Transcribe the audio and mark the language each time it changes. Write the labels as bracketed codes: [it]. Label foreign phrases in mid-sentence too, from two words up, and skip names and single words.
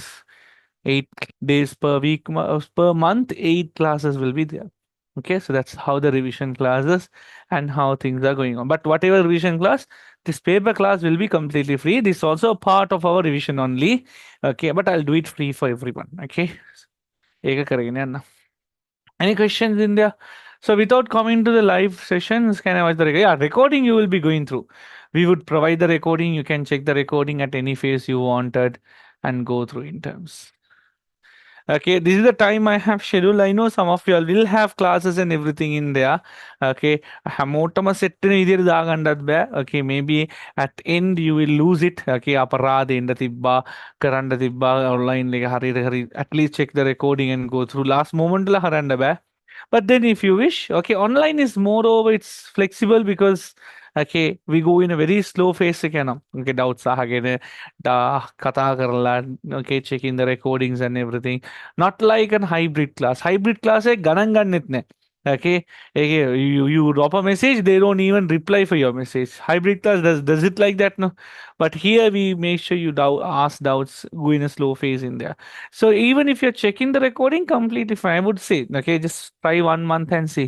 [en] 8 days per week, per month, 8 classes will be there. Okay, so that's how the revision classes and how things are going on. But whatever revision class, this paper class will be completely free. This is also a part of our revision only. Okay, but I'll do it free for everyone. [si] Okay. ඒක කරගෙන යන්න. [en] Any questions in there? So without coming to the live sessions, can I watch the recording? Yeah, recording you will be going through. We would provide the recording. You can check the recording at any phase you wanted and go through in terms. Okay, this is the time I have scheduled. I know some of you all will have classes and everything in there. [si] Okay, හැමෝටම set වෙන විදිහට දාගන්නත් බෑ. [en] Okay, maybe at end you will lose it. [si] Okay, අපරාධ එන්න තිබ්බා, කරන්න තිබ්බා online එක හරියට හරි [en] at least check the recording and go through last moment [si] ලා හරන්න බෑ. [en] But then if you wish, okay, online is moreover it's flexible because okay, we go in a very slow phase again. Okay, doubts [si] අහගෙන කතා කරලා [en] okay, checking the recordings and everything. Not like a hybrid class. Hybrid class [si] එක ගණන් ගන්නෙත් නෑ. [en] Okay, okay, you drop a message, they don't even reply for your message. Hybrid class does it like that? No, but here we make sure you ask doubts, go in a slow phase in there. So even if you're checking the recording, completely fine. I would say, okay, just try 1 month and see.